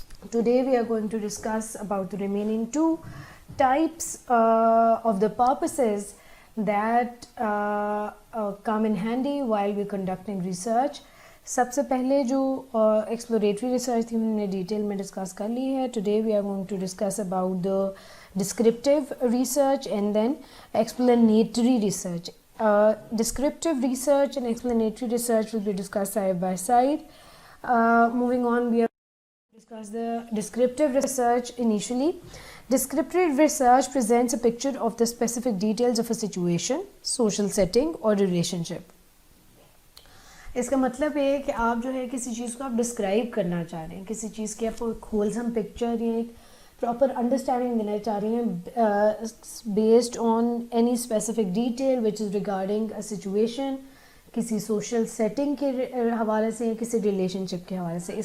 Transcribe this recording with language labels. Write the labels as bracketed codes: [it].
[en] Today we are going to discuss about the remaining two types of the purposes that come in handy while we conducting research. [hi] सबसे पहले जो exploratory research थी हमने detail में discuss कर ली है. [en] Today we are going to discuss about the descriptive research and then explanatory research. Descriptive research and explanatory research will be discussed side by side. Moving on, we are going to discuss the descriptive research initially. Descriptive research presents a picture of the specific details of a situation, social setting or relationship. [hi] इसका मतलब ये है कि आप जो है किसी चीज़ को आप डिस्क्राइब करना चाह रहे हैं, किसी चीज़ की आपको एक होलसम पिक्चर या एक प्रॉपर अंडरस्टैंडिंग देना चाह रही हैं [en] based on any specific detail which is regarding a situation, [hi] किसी सोशल सेटिंग के हवाले से या किसी रिलेशनशिप के हवाले से.